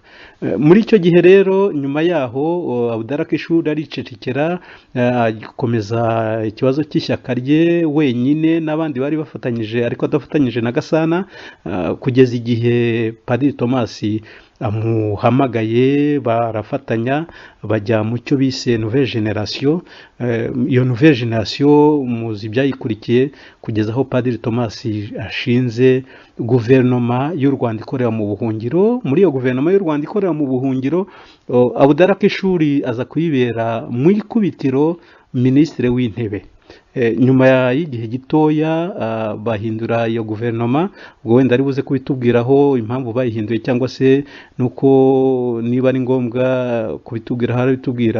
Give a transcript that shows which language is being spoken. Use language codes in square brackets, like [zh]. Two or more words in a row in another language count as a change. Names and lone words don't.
[rw] Muri icyo gihe rero nyuma yaho Abdallah Akishuri aricecekera, akomeza ikibazo cy'ishyaka rye wenyine n'abandi bari bafatanyije ariko adafatanyije na Gasana, kugeza igihe Padiri Thomas amuhamagaye barafatanya bajya mu cyo bise [fr] nouvelle génération. [rw] Iyo [fr] nouvelle génération [rw] muzi byayikurikiye kugeza aho Padiri Thomas ashinze guverinoma y'u Rwanda ikorera mu buhungiro. Muri iyo guverinoma y'u Rwanda ikorera mu buhungiro, Abdallah Akishuri aza kuyibera mu ikubitiro minisitiri w'intebe. Nyuma y'igihe gitoya bahindura iyo guverinoma, ubwo wenda ari buze kubitubwiraho impamvu bayihinduye cyangwa se nuko niba ari ngombwa kubitubwira harabitubwira.